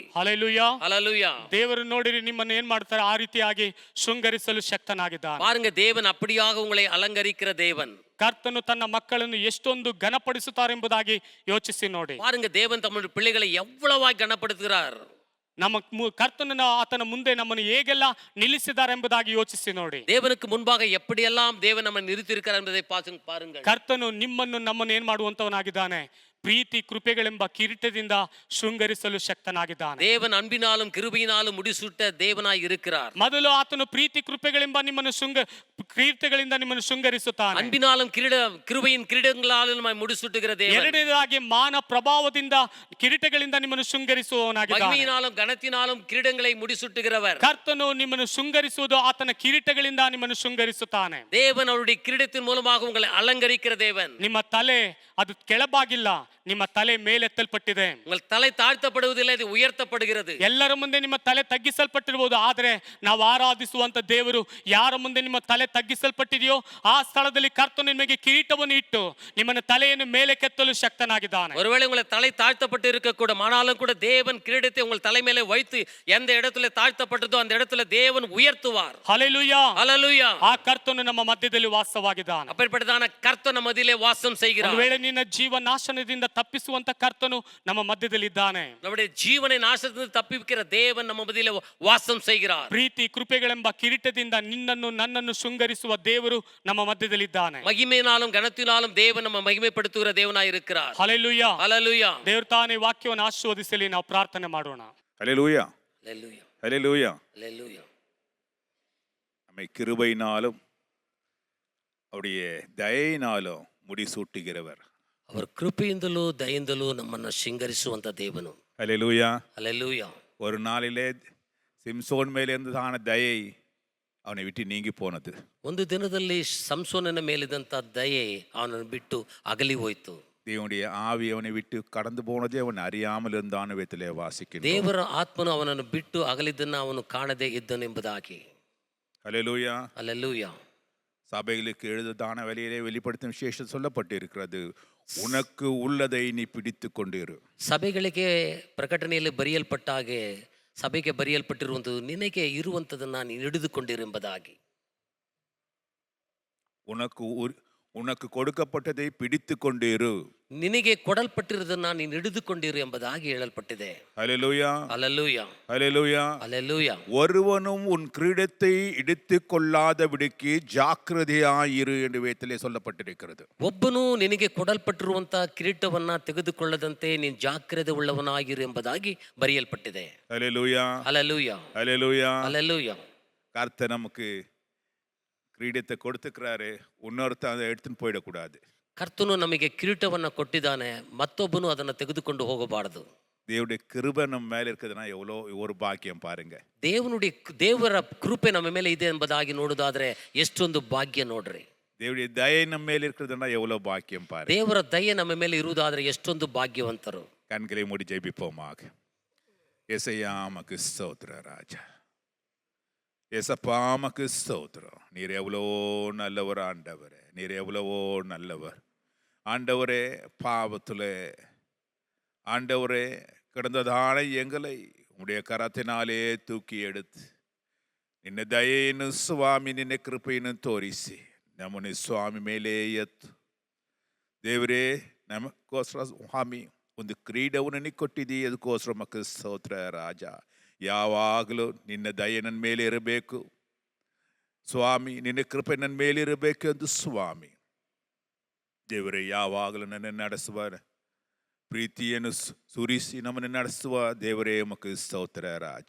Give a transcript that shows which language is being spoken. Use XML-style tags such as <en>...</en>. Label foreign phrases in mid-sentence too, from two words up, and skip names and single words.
<kn>ಹಲ್ಲೆಲೂಯಾ,</kn> <ta>ஹல்லேலூயா.</ta> <kn>ದೇವರು ನೋಡಿರಿ ನಿಮ್ಮನ್ನು ಏನ್ ಮಾಡ್ತಾರೆ, ಆ ರೀತಿಯಾಗಿ ಶೃಂಗರಿಸಲು ಶಕ್ತನಾಗಿದ್ದಾನೆ.</kn> <ta>பாருங்க, தேவன் அப்படியாக உங்களை அலங்கரிக்கிற தேவன்.</ta> <kn>ಕರ್ತನು ತನ್ನ ಮಕ್ಕಳನ್ನು ಎಷ್ಟೊಂದು ಘನಪಡಿಸುತ್ತಾರೆ ಎಂಬುದಾಗಿ ಯೋಚಿಸಿ ನೋಡಿ.</kn> <ta>பாருங்க, தேவன் தம்முடைய பிள்ளைகளை எவ்வளவாய் கனப்படுத்துகிறார்.</ta> <kn>ನಮ್ಮ ಕರ್ತನನ್ನು ಆತನ ಮುಂದೆ ನಮ್ಮನ್ನು ಹೇಗೆಲ್ಲ ನಿಲ್ಲಿಸಿದ್ದಾರೆ ಎಂಬುದಾಗಿ ಯೋಚಿಸಿ ನೋಡಿ.</kn> <ta>தேவனுக்கு முன்பாக எப்படியெல்லாம் தேவன் நம்ம நிறுத்தியிருக்கிறார் என்பதை பாருங்கள்.</ta> <kn>ಕರ್ತನು ನಿಮ್ಮನ್ನು ನಮ್ಮನ್ನು ಏನ್ ಮಾಡುವಂತವನಾಗಿದ್ದಾನೆ, ಪ್ರೀತಿ ಕೃಪೆಗಳೆಂಬ ಕಿರೀಟದಿಂದ ಶೃಂಗರಿಸಲು ಶಕ್ತನಾಗಿದ್ದಾನೆ.</kn> <ta>தேவன் அன்பினாலும் கிருபையினாலும் முடிசூட்ட தேவனாய் இருக்கிறார்.</ta> <kn>ಮೊದಲು ಆತನು ಪ್ರೀತಿ ಕೃಪೆಗಳೆಂಬ ನಿಮ್ಮನ್ನು ಕಿರೀಟಗಳಿಂದ ನಿಮ್ಮನ್ನು ಶೃಂಗರಿಸುತ್ತಾನೆ.</kn> <ta>அன்பினாலும் கிருபையின் கிரீடங்களாலும் நம்மை முடிசூட்டுகிற தேவன்.</ta> <kn>ಎರಡನೇದಾಗಿ ಮಾನ ಪ್ರಭಾವದಿಂದ ಕಿರೀಟಗಳಿಂದ ನಿಮ್ಮನ್ನು ಶೃಂಗರಿಸುವವನಾಗಿದ್ದಾನೆ.</kn> <ta>மகிமையினாலும் கனத்தினாலும் கிரீடங்களை முடிசூட்டுகிறவர்.</ta> <kn>ಕರ್ತನು ನಿಮ್ಮನ್ನು ಶೃಂಗರಿಸುವುದು ಆತನ ಕಿರೀಟಗಳಿಂದ ನಿಮ್ಮನ್ನು ಶೃಂಗರಿಸುತ್ತಾನೆ.</kn> <ta>தேவன் அவருடைய கிரீடத்தின் மூலமாக உங்களை அலங்கரிக்கிற தேவன்.</ta> <kn>ನಿಮ್ಮ ತಲೆ ಅದು ಕೆಳಬಾಗಿಲ್ಲ, ನಿಮ್ಮ ತಲೆ ಮೇಲೆತ್ತಲ್ಪಟ್ಟಿದೆ.</kn> <ta>உங்கள் தலை தாழ்த்தப்படுவதில்லை, அது உயர்த்தப்படுகிறது.</ta> <kn>ಎಲ್ಲರ ಮುಂದೆ ನಿಮ್ಮ ತಲೆ ತಗ್ಗಿಸಲ್ಪಟ್ಟಿರಬಹುದು, ಆದರೆ ನಾವು ಆರಾಧಿಸುವಂತ ದೇವರು ಯಾರ ಮುಂದೆ ನಿಮ್ಮ ತಲೆ ತಗ್ಗಿಸಲ್ಪಟ್ಟಿದೆಯೋ ಆ ಸ್ಥಳದಲ್ಲಿ ಕರ್ತನು ನಿಮಗೆ ಕಿರೀಟವನ್ನು ಇಟ್ಟು ನಿಮ್ಮನ್ನು ತಲೆಯನ್ನು ಮೇಲೆ ಕೆತ್ತಲು ಶಕ್ತನಾಗಿದ್ದಾನೆ.</kn> <ta>ஒருவேளை உங்களை தலை தாழ்த்தப்பட்டு இருக்க கூட, ஆனாலும் கூட தேவன் கிரீடத்தை உங்கள் தலை மேலே வைத்து எந்த இடத்துல தாழ்த்தப்பட்டதோ அந்த இடத்துல தேவன் உயர்த்துவார். ஹல்லேலூயா, ஹல்லேலூயா.</ta> <kn>ಆ ಕರ್ತನು ನಮ್ಮ ಮಧ್ಯದಲ್ಲಿ ವಾಸವಾಗಿದ್ದಾನೆ.</kn> <ta>அப்பேற்பட்டதான கர்த்தர்</ta> <kn>ನಮ್ಮ ಮಧ್ಯದಲ್ಲಿ</kn> <ta>ವಾಸம் செய்கிறார்.</ta> <kn>ಒಂದು ವೇಳೆ ನಿನ್ನ ಜೀವ ನಾಶನದಿಂದ ತಪ್ಪಿಸುವಂತ ಕರ್ತನು ನಮ್ಮ ಮಧ್ಯದಲ್ಲಿ ಇದ್ದಾನೆ.</kn> <ta>நம்முடைய ஜீவனை நாசத்திலிருந்து தப்பிக்கிற தேவன் நம்ம மத்தியிலே வாசம் செய்கிறார்.</ta> <kn>ಪ್ರೀತಿ ಕೃಪೆಗಳೆಂಬ ಕಿರೀಟದಿಂದ ನಿನ್ನನ್ನು ನನ್ನನ್ನು ಶೃಂಗರಿಸುವ ದೇವರು ನಮ್ಮ ಮಧ್ಯದಲ್ಲಿ ಇದ್ದಾನೆ.</kn> <ta>மகிமையினாலும் கனத்தினாலும் தேவன் நம்ம மகிமைப்படுத்துகிற தேவனாய் இருக்கிறார்.</ta> <kn>ಹಲ್ಲೇಲೂಯಾ,</kn> <ta>ஹல்லேலூயா. ದೇವರು ತಾನೇ ವಾಕ್ಯವನ್ನು ಆಶೀರ್ವದಿಸಲಿ. ನಾವು ಪ್ರಾರ್ಥನೆ ಮಾಡೋಣ. ஹல்லேலூயா, ஹல்லேலூயா, ஹல்லேலூயா. ஹல்லேலூயா. நம்மை கிருபையினாலும் அவருடைய தயையினாலும் முடிசூட்டுகிறவர்.</ta> <kn>அவர் கிருபೆಯಿಂದಲೂ ದಯೆಯಿಂದಲೂ ನಮ್ಮನ್ನು ಶೃಂಗರಿಸುವಂತ ದೇವನು.</kn> <ta>ஹல்லேலூயா. ஹல்லேலூயா. ஒரு நாளிலே சிம்சோன் மேலே இருந்ததான தயை அவனை விட்டு நீங்கி போனது.</ta> <kn>ಒಂದು ದಿನದಲ್ಲಿ ಸಂಸೋನನ ಮೇಲಿದಂತ ದಯೆ ಅವನನ್ನು ಬಿಟ್ಟು ಅಗಲಿ ಹೋಯಿತು.</kn> <ta>தேவனுடைய ஆவி அவனை விட்டு கடந்து போனதே அவன் அறியாமல் இருந்தான விதத்திலே வாசிக்கிறோம்.</ta> <kn>ದೇವರ ಆತ್ಮನು ಅವನನ್ನು ಬಿಟ್ಟು ಅಗಲಿದ್ದನ್ನ ಅವನು ಕಾಣದೇ ಇದ್ದನೆಂಬುದಾಗಿ.</kn> <ta>ஹல்லேலூயா. ஹல்லேலூயா. சபைகளுக்கு எழுததான வழியிலே வெளிப்படுத்தும் விசேஷம் சொல்லப்பட்டு இருக்கிறது. உனக்கு உள்ளதை நீ பிடித்து கொண்டிரு.</ta> <kn>ಸಭೆಗಳಿಗೆ ಪ್ರಕಟಣೆಯಲ್ಲಿ ಬರೆಯಲ್ಪಟ್ಟ ಹಾಗೆ ಸಭೆಗೆ ಬರೆಯಲ್ಪಟ್ಟಿರುವಂತ ನಿನಗೆ ಇರುವಂತದನ್ನ ನೀನು ಹಿಡಿದುಕೊಂಡಿರು ಎಂಬುದಾಗಿ.</kn> <ta>உனக்கு கொடுக்கப்பட்டதை பிடித்து கொண்டிரு.</ta> <kn>ನಿನಗೆ ಕೊಡಲ್ಪಟ್ಟಿರುವುದನ್ನ ನೀನು ಹಿಡಿದುಕೊಂಡಿರು ಎಂಬುದಾಗಿ ಹೇಳಲ್ಪಟ್ಟಿದೆ.</kn> <ta>ஹல்லேலூயா, ஹல்லேலூயா, ஹல்லேலூயா. ஹல்லேலூயா. ஒருவனும் உன் கிரீடத்தை இடித்துக் கொள்ளாதபடிக்கு ஜாக்கிரதையாயிரு என்று வேதத்திலே சொல்லப்பட்டிருக்கிறது.</ta> <kn>ಒಬ್ಬನು ನಿನಗೆ ಕೊಡಲ್ಪಟ್ಟಿರುವಂತ ಕಿರೀಟವನ್ನ ತೆಗೆದುಕೊಳ್ಳದಂತೆ ನೀನು ಜಾಗ್ರತೆ ಉಳ್ಳವನಾಗಿರು ಎಂಬುದಾಗಿ ಬರೆಯಲ್ಪಟ್ಟಿದೆ.</kn> <ta>ஹல்லேலூயா, ஹல்லேலூயா, ஹல்லேலூயா. ஹல்லேலூயா. கர்த்தர் நமக்கு கிரீடத்தை கொடுத்துக்கிறாரு, இன்னொருத்தன் அதை எடுத்துன்னு போயிடக்கூடாது.</ta> <kn>ಕರ್ತನು ನಮಗೆ ಕಿರೀಟವನ್ನ ಕೊಟ್ಟಿದ್ದಾನೆ, ಮತ್ತೊಬ್ಬನು ಅದನ್ನು ತೆಗೆದುಕೊಂಡು ಹೋಗಬಾರದು.</kn> <ta>தேவனுடைய கிருபை நம்ம மேல இருக்குதுன்னா எவ்வளோ ஒரு பாக்கியம் பாருங்க.</ta> <kn>ದೇವರ ಕೃಪೆ ನಮ್ಮ ಮೇಲೆ ಇದೆ ಎಂಬುದಾಗಿ ನೋಡುವುದಾದ್ರೆ ಎಷ್ಟೊಂದು ಭಾಗ್ಯ ನೋಡ್ರಿ.</kn> <ta>தேவனுடைய தயை நம்ம மேல இருக்கிறதுனா எவ்வளோ பாக்கியம் பாருங்க.</ta> <kn>ದೇವರ ದಯೆ ನಮ್ಮ ಮೇಲೆ ಇರುವುದಾದ್ರೆ ಎಷ್ಟೊಂದು ಭಾಗ್ಯವಂತರು.</kn> <ta>கண்களை மூடி ஜெபிப்போமாக. ஏசையா மக்கு ஸ்தோத்திர ராஜா, ஏசப்பா மக்கு ஸ்தோத்திரம். நீர் எவ்வளோ நல்லவர் ஆண்டவரே, நீர் எவ்வளவோ நல்லவர் ஆண்டவரே. பாவத்தில் ஆண்டவரே கிடந்ததான எங்களை உடைய கரத்தினாலே தூக்கಿ எடுத்து</ta> <kn>ನಿನ್ನ ದಯೆಯನ್ನು ಸ್ವಾಮಿ, ನಿನ್ನ ಕೃಪೆಯನ್ನು ತೋರಿಸಿ ನಮ್ಮನ್ನು ಸ್ವಾಮಿ ಮೇಲೆ ಎತ್ತು ದೇವರೇ. ನಮಗೋಸ್ಕರ ಸ್ವಾಮಿ ಒಂದು ಕ್ರೀಡವನ್ನು ನೀ ಕೊಟ್ಟಿದ್ದೀ, ಅದಕ್ಕೋಸ್ಕರ ಮಕ್ಕಳ ಸ್ತೋತ್ರ ರಾಜ. ಯಾವಾಗಲೂ ನಿನ್ನ ದಯೆ ನನ್ನ ಮೇಲೆ ಇರಬೇಕು ಸ್ವಾಮಿ, ನಿನ್ನ ಕೃಪೆ ನನ್ನ ಮೇಲೆ ಇರಬೇಕು ಎಂದು ಸ್ವಾಮಿ ದೇವರೇ ಯಾವಾಗಲೂ ನನ್ನನ್ನು ನಡೆಸುವ ಪ್ರೀತಿಯನ್ನು ಸುರಿಸಿ ನಮ್ಮನ್ನು ನಡೆಸುವ ದೇವರೇ ಮಕ್ಕಳ ಸ್ತೋತ್ರ ರಾಜ.</kn>